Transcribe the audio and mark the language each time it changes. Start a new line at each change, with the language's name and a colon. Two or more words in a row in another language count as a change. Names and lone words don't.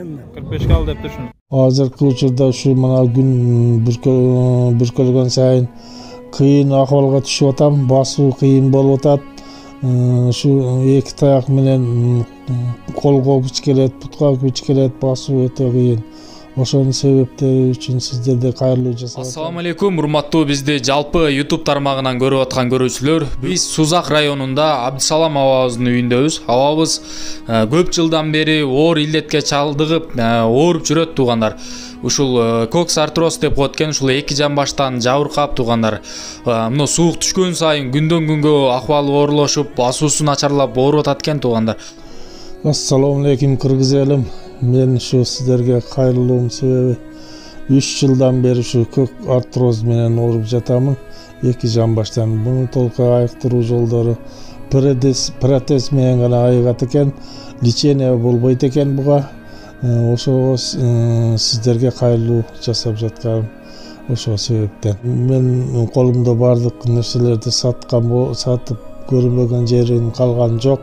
Uzbek: 45 qoldi debdi shuni. Hozirgi uchurda shu mana kun bir ko'rgan sayin qiyin ahvolga tushyapman, bosuv qiyin bo'lyapti. Shu ikki tayoq bilan qo'lga kuch keladi, putga kuch keladi, bosuv o'ta qiyin.
Kyrgyz: Ошонун себептери үчүн сиздерде кайрылуу жасап. Ассаламу алейкум, урматтуу бизди жалпы YouTube тармагынан көрүп аткан көрүүчүлөр. Биз Сузак районунда Абдысалам абабыздын үйүндөбүз. Абабыз көп жылдан бери оор илдетке чалдыгып, ооруп жүрөт туугандар. Ушул кокс артроз деп коет экен, ушул эки жамбаштан жабыркап туугандар. Мына суук түшкөн сайын күндөн күнгө акыбалы оорлошуп, басуусу начарлап ооруп атат экен туугандар. Ассаламу алейкум кыргыз элим. Мен шу сиздерге кайрылышым себеби 3 жылдан бери шу кокс артроз менен ооруп жатамын. Эки жамбаштан буну толук ayıktırуу жолдору протез менен гана айыгат экен, лечение болбойт экен буга. Ошого сиздерге кайрылуу жасап жатканым ошо себептен. Мен колумда бардык нерселерди сатып көрбөгөн жерим калган жок.